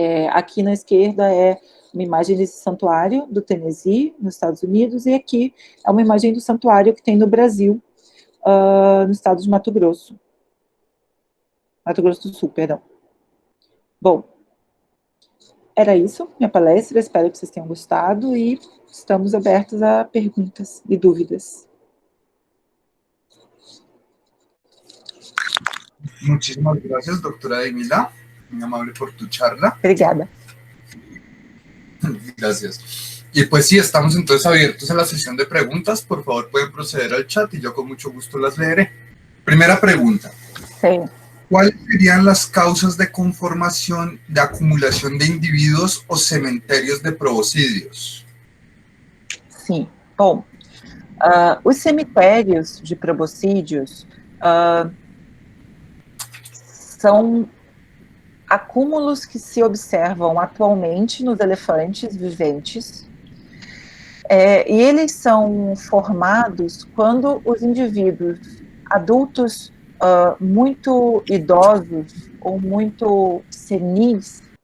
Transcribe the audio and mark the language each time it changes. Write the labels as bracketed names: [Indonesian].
[Portuguese] Aqui na esquerda é uma imagem desse santuário do Tennessee, nos Estados Unidos, e aqui é uma imagem do santuário que tem no Brasil, no estado de Mato Grosso. Mato Grosso do Sul, perdão. Bom, era isso, minha palestra, espero que vocês tenham gostado e estamos abertos a perguntas e dúvidas. [Spanish] Muchísimas gracias, doctora Emila, muy amable por tu charla. [Portuguese] Obrigada. [Spanish] Gracias. Y pues sí, estamos entonces abiertos a la sesión de preguntas. Por favor, pueden proceder al chat y yo con mucho gusto las leeré. Primera pregunta. Sí. ¿Cuáles serían las causas de conformación, de acumulación de indivíduos o cementerios de proboscídeos? [Portuguese] Sim. Bom, os cemitérios de proboscídeos são acúmulos que se observam atualmente nos elefantes viventes, e eles são formados quando os indivíduos adultos muito idosos ou muito senis,